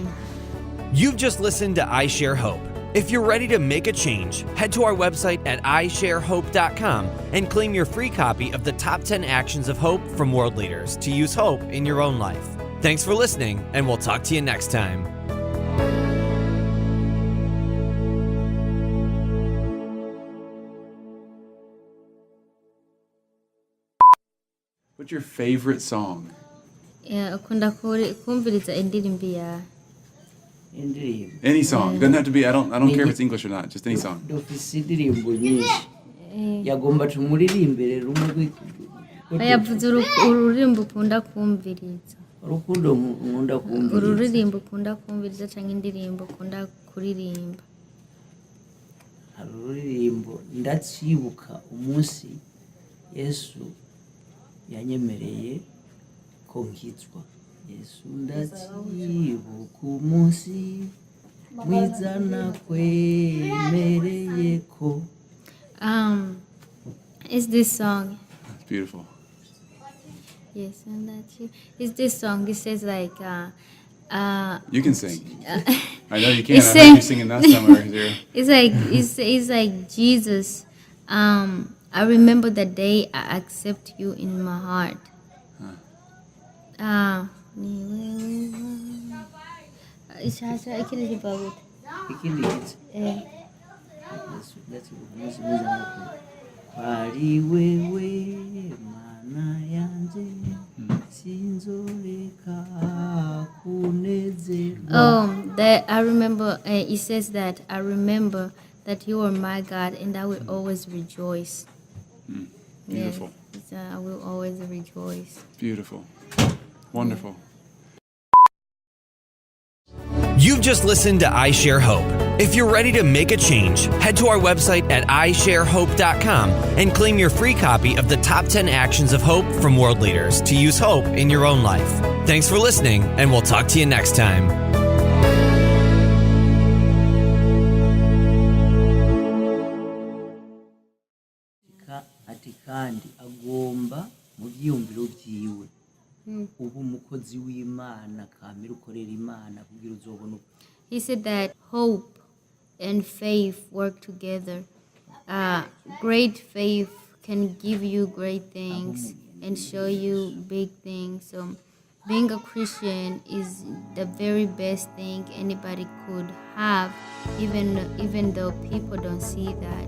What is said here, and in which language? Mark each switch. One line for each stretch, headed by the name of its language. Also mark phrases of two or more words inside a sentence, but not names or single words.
English: You've just listened to I Share Hope. If you're ready to make a change, head to our website at isharehope.com and claim your free copy of the top 10 actions of hope from world leaders to use hope in your own life. Thanks for listening, and we'll talk to you next time. What's your favorite song? Yeah,
Rundi: ukunda kumviriza indirimbo ya indirimbo
English: Any song. Doesn't have to be, I don't care if it's English or not, just any song.
Rundi: dufise indirimbo nyinshi yagomba tumuririmbire rumwe yavuze ururirimbo ukunda kumviriza urukundo nkunda kumviriza ururirimbo ukunda kumviriza cyangwa indirimbo ukunda kuririmba. hari ururirimbo ndacibuka umunsi Yesu yanyemereye ko nkizwa. Yesu ndacibuka umunsi mwiza nakwemereye ko.
English: Is this song? It's beautiful. Yes, and that's you. Is this song? It says like, You can sing. I know you can. It's I heard you singing that somewhere here. it's like Jesus. I remember the day I accept you in my heart.
Rundi: ikindi gitse Yesu ndacibuka umunsi mwiza nakwemereye kwari wewe mana yanje sinzoreka kunezerwa.
English: That I remember. It says that I remember that you are my God, and I will always rejoice. Beautiful. Yes, I will always rejoice. Beautiful. Wonderful. You've just listened to I Share Hope. If you're ready to make a change, head to our website at isharehope.com and claim your free copy of the top 10 actions of hope from world leaders to use hope in your own life. Thanks for listening, and we'll talk to you next time.
Rundi: ati kandi agomba mu byiyumviro byiwe uba umukozi w'Imana kamere ukorera Imana kugira uzobona.
English: He said that hope and faith work together. Great faith can give you great things and show you big things. So being a Christian is the very best thing anybody could have, even though people don't see that.